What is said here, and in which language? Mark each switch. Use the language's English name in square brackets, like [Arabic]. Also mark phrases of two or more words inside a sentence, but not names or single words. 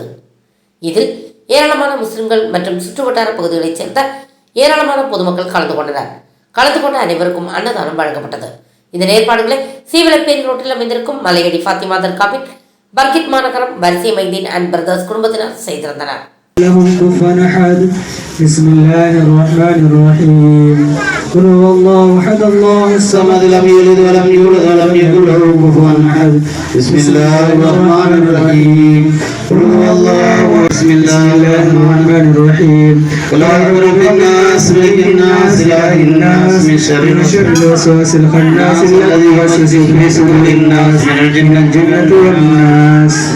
[Tamil] இதில் ஏராளமான முஸ்லிம்கள் மற்றும் சுற்றுவட்டார பகுதிகளைச் சேர்ந்த ஏராளமான பொதுமக்கள் கலந்து கொண்டனர். கலந்து கொண்ட அனைவருக்கும் அன்னதானம் வழங்கப்பட்டது. இதன் ஏற்பாடுகளை சீவலப்பேரி ரோட்டில் அமைந்திருக்கும் மலையடி ஃபாத்திமா தர்காவின் பர்கிட் மாநகரம் வரிசை மைதீன் அண்ட் பிரதர்ஸ் குடும்பத்தினர் செய்திருந்தனர். [Arabic] لهم كفوا أحد بسم الله الرحمن الرحيم قل هو الله أحد الله الصمد لم يلد ولم يولد ولم يكن له كفوا أحد بسم الله الرحمن الرحيم قل هو الله بسم الله الرحمن الرحيم قل أعوذ برب الناس ملك الناس إله الناس من شر الوسواس الخناس الذي يوسوس في صدور الناس من الجنة والناس.